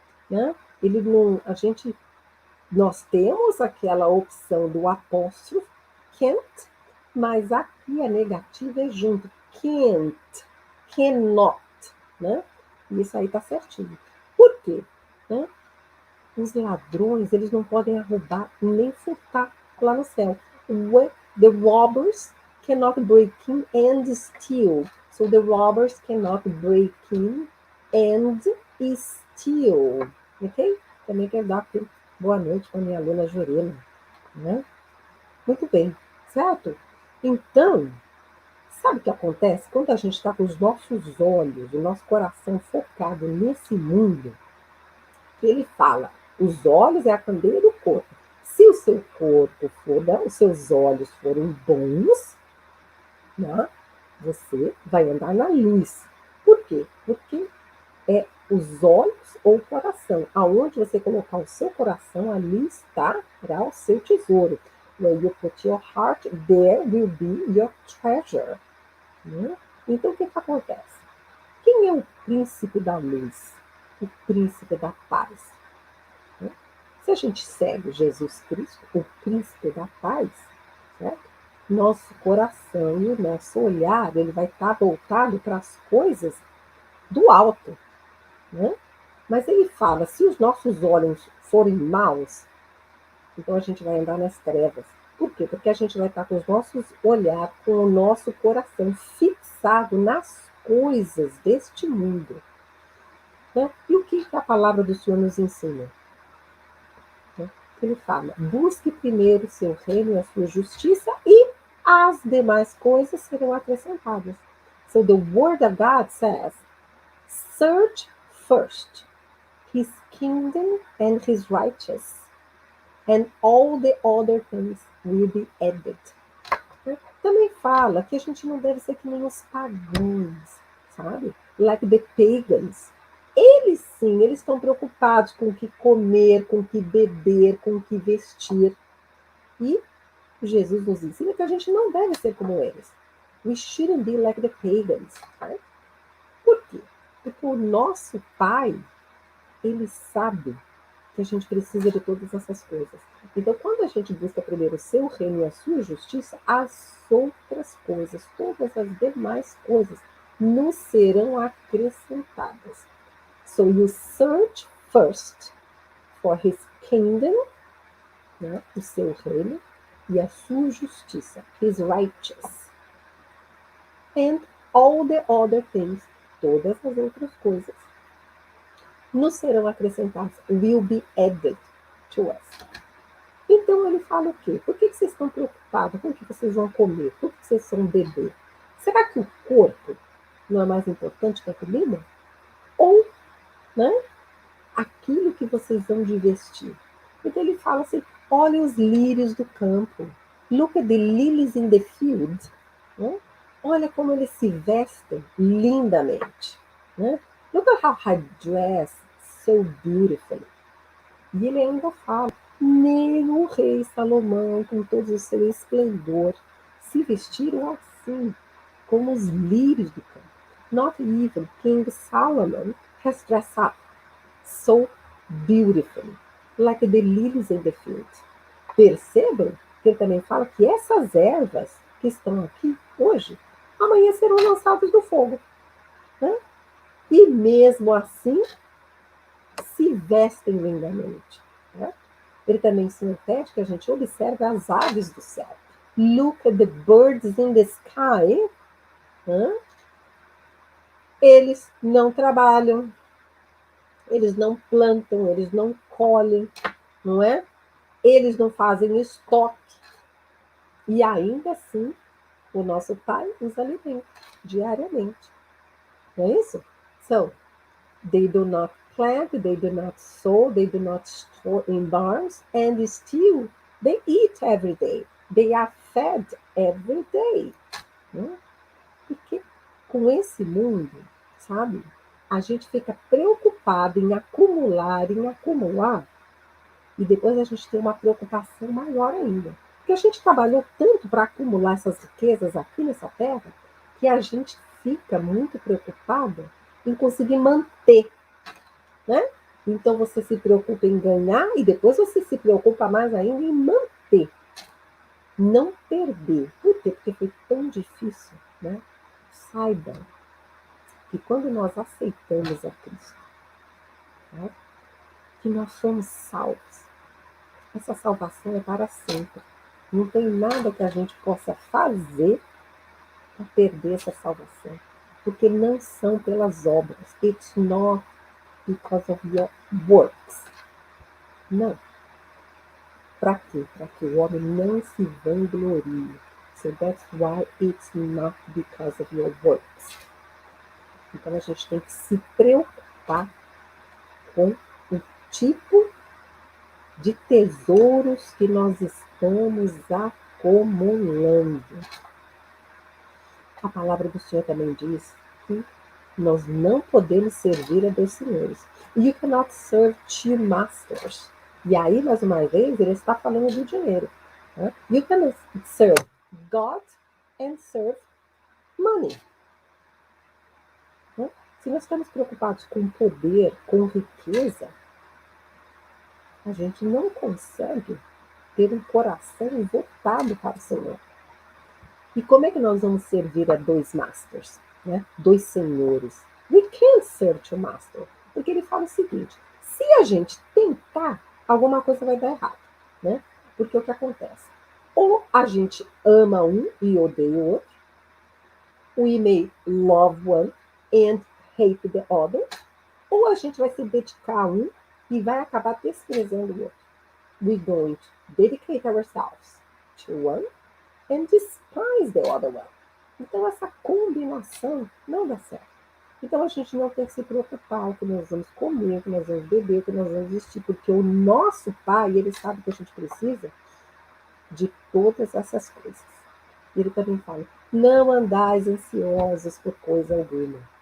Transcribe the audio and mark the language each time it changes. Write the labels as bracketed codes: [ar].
[pt] Né? Ele não, nós temos aquela opção do apóstrofo, can't, mas aqui a negativa é junto, can't, cannot, né? E isso aí tá certinho. Por quê? Né? Os ladrões, eles não podem roubar nem furtar lá no céu. [en] The robbers cannot break in and steal. So the robbers cannot break in and steal. Ok? [pt] Também quero dar aqui boa noite para minha aluna Jurema. Né? Muito bem. certo? Então, sabe o que acontece? Quando a gente está com os nossos olhos, o nosso coração focado nesse mundo, ele fala, os olhos é a candeia do corpo. Se o seu corpo for, né, os seus olhos forem bons, né, você vai andar na luz. Por quê? Porque é os olhos ou o coração. Aonde você colocar o seu coração, ali estará o seu tesouro. [en] Where you put your heart, there will be your treasure. [pt] Né? Então, o que acontece? Quem é o príncipe da luz? O príncipe da paz. Né? Se a gente segue Jesus Cristo, o príncipe da paz, certo? Nosso coração e o nosso olhar, ele vai estar voltado para as coisas do alto. Né? Mas ele fala, se os nossos olhos forem maus, então a gente vai andar nas trevas. Por quê? Porque a gente vai estar com os nossos olhar, com o nosso coração fixado nas coisas deste mundo. Né? E o que a palavra do Senhor nos ensina? Né? Ele fala, busque primeiro o seu reino e a sua justiça e as demais coisas serão acrescentadas. [en] So the word of God says, search first his kingdom and his righteousness, and all the other things will be added. [pt] Também fala que a gente não deve ser que nem os pagãos, sabe? [en] Like the pagans. [pt] Eles sim, eles estão preocupados com o que comer, com o que beber, com o que vestir. E Jesus nos ensina que a gente não deve ser como eles. [en] We shouldn't be like the pagans. [pt] Right? Por quê? Porque o nosso Pai, ele sabe que a gente precisa de todas essas coisas. Então, quando a gente busca primeiro o seu reino e a sua justiça, as outras coisas, todas as demais coisas, nos serão acrescentadas. [en] So you search first for his kingdom, né, [pt] o seu reino, e a sua justiça, [en] his righteous. And all the other things, [pt] todas as outras coisas, nos serão acrescentadas, [en] will be added to us. [pt] Então ele fala o quê? Por que vocês estão preocupados? Com o que vocês vão comer? Por que vocês vão beber? Será que o corpo não é mais importante que a comida? Ou, né, aquilo que vocês vão de vestir? Então ele fala assim, olha os lírios do campo. [en] Look at the lilies in the field. [pt] Né? Olha como eles se vestem lindamente. Né? [en] Look at how I dress so beautifully. [pt] E ele ainda fala, nem o rei Salomão, com todo o seu esplendor, se vestiram assim, como os lírios do campo. [en] Not even King Solomon has dressed up so beautifully, like the lilies in the field. [pt] Percebam que ele também fala que essas ervas que estão aqui hoje, amanhã serão lançadas no fogo. Né? E mesmo assim, se vestem lindamente. Né? Ele também ensina o teste que a gente observa as aves do céu. [en] Look at the birds in the sky. [pt] Né? Eles não trabalham, eles não plantam, eles não colhem, não é? Eles não fazem estoque. E ainda assim, o nosso Pai os alimenta diariamente. Não é isso? [en] So, they do not plant, they do not sow, they do not store in barns, and still they eat every day. They are fed every day. Né? [pt] Porque com esse mundo, sabe, a gente fica preocupado em acumular, e depois a gente tem uma preocupação maior ainda. Porque a gente trabalhou tanto para acumular essas riquezas aqui nessa terra, que a gente fica muito preocupada em conseguir manter, né? Então você se preocupa em ganhar e depois você se preocupa mais ainda em manter. Não perder. Por quê? Porque foi tão difícil, né? Saiba que quando nós aceitamos a Cristo, né, que nós somos salvos, essa salvação é para sempre. Não tem nada que a gente possa fazer para perder essa salvação. Porque não são pelas obras. [en] It's not because of your works. [pt] Não. Para quê? Para que o homem não se vanglorie. [en] So that's why it's not because of your works. [pt] Então a gente tem que se preocupar com o tipo de tesouros que nós estamos acumulando. A palavra do Senhor também diz que nós não podemos servir a dois senhores. [en] You cannot serve two masters. [pt] E aí, mais uma vez, ele está falando do dinheiro. Né? [en] You can serve God and serve money. [pt] Né? Se nós estamos preocupados com poder, com riqueza, a gente não consegue ter um coração voltado para o Senhor. E como é que nós vamos servir a dois masters, né? Dois senhores? [en] We can't serve two masters. [pt] Porque ele fala o seguinte, se a gente tentar, alguma coisa vai dar errado, né? Porque o que acontece? Ou a gente ama um e odeia o outro, [en] we may love one and hate the other, [pt] ou a gente vai se dedicar a um e vai acabar desprezando o outro. [en] We're going to dedicate ourselves to one and despise the other one. [pt] Então, essa combinação não dá certo. Então, a gente não tem que se preocupar o que nós vamos comer, o que nós vamos beber, o que nós vamos vestir, porque o nosso Pai, ele sabe que a gente precisa de todas essas coisas. E ele também fala, não andais ansiosos por coisa alguma.